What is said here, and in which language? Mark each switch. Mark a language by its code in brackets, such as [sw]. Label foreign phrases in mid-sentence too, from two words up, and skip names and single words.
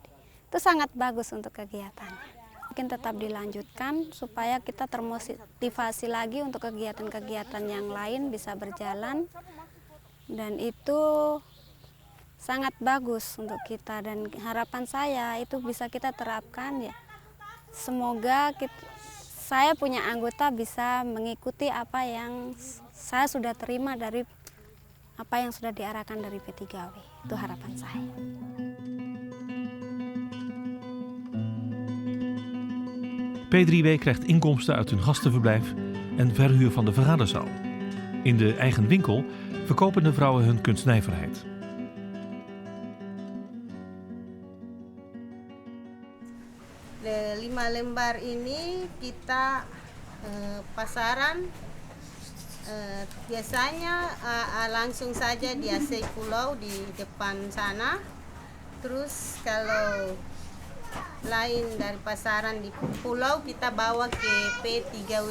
[id] Itu sangat bagus untuk kegiatannya. Mungkin tetap dilanjutkan supaya kita termotivasi lagi untuk kegiatan-kegiatan yang lain bisa berjalan, dan itu sangat bagus untuk kita, dan harapan saya itu bisa kita terapkan ya. Semoga saya punya anggota bisa mengikuti apa yang saya sudah terima dari apa yang sudah diarahkan dari P3W. Itu harapan saya. [nl] P3W krijgt inkomsten uit hun gastenverblijf en verhuur van de vergaderzaal. In de eigen winkel verkopen de vrouwen hun kunstnijverheid. [id] De 5 lembar ini kita pasaran biasanya langsung saja di AC Pulau di depan sana. Terus kalau lain dari pasaran di pulau kita bawa ke P3W.